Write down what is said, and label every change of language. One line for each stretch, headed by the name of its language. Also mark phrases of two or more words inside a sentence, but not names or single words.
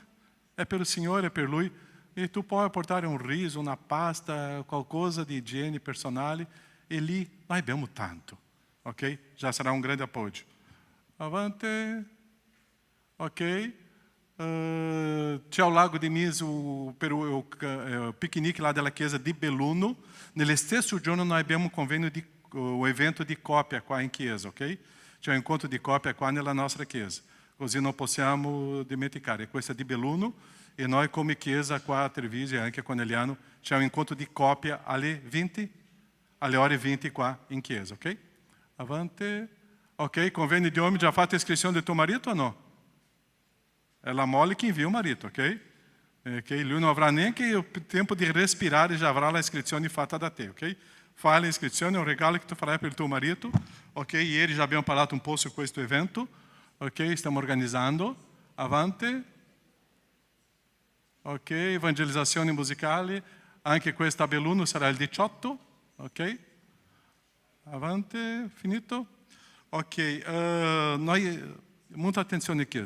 Italian: È per il Signore, è per Lui. E tu puoi portare un riso, una pasta, qualcosa di igiene personale. E lì noi abbiamo tanto. Ok? Já sarà un grande appoggio. Avante. Ok. C'è al Lago di Miso per il piquenique lá della chiesa di Belluno. Nello stesso giorno noi abbiamo un convegno o evento di coppia qua in chiesa, ok? C'è un incontro di coppia qua nella nostra chiesa. Così non possiamo dimenticare. Questo è di Belluno e noi come chiesa qua a Treviso e anche a Conegliano c'è un incontro di coppia alle ore 20 qua in chiesa, ok? Avante.
Portuguese: Ok, convênio de homem, já faz a inscrição de teu marido ou não? É a mole que envia o marido, ok? Ok, lui não haverá nem que o tempo de respirar e já haverá a inscrição
Italian: fatta da te,
Portuguese: ok? Faz a inscrição, é um regalo que
Italian: tu farai
Portuguese: para o teu marido, ok?
Italian: E eles já abbiamo parlato un po' su questo evento, ok? Stiamo organizzando. Avante. Ok, evangelizzazione musicale, anche questa a Belluno sarà il 18, ok? Avante, finito? Ok, muita attenzione chiesa.